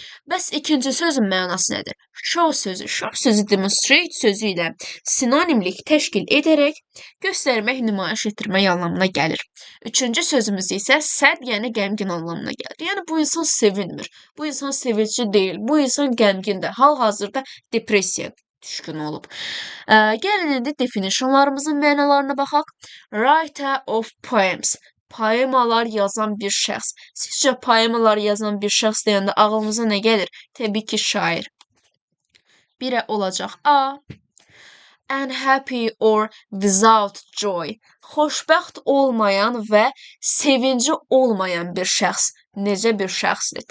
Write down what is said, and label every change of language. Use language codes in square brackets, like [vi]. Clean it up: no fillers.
[az] Bəs ikinci sözün mənası nədir? Show sözü, show sözü demonstrate sözü ilə sinonimlik təşkil edərək göstərmək, nümayiş etdirmək anlamına gəlir. Üçüncü sözümüz isə sad, yəni qəmgin anlamına gəlir. Yəni bu insan sevinmir, bu insan sevinçli deyil, bu insan qəmgindir, hal-hazırda depressiya düşkün olub. Gəlin indi definitionlarımızın mənalarına baxaq. [en] Writer of poems. [az] Poemalar yazan bir şəxs. Sizcə poemalar yazan bir şəxs deyəndə ağlınıza nə gəlir? Təbii ki, şair. Birə olacaq A. [en] Unhappy or without joy. [az] Xoşbəxt olmayan və sevinci olmayan bir şəxs. Necə bir şəxsdir?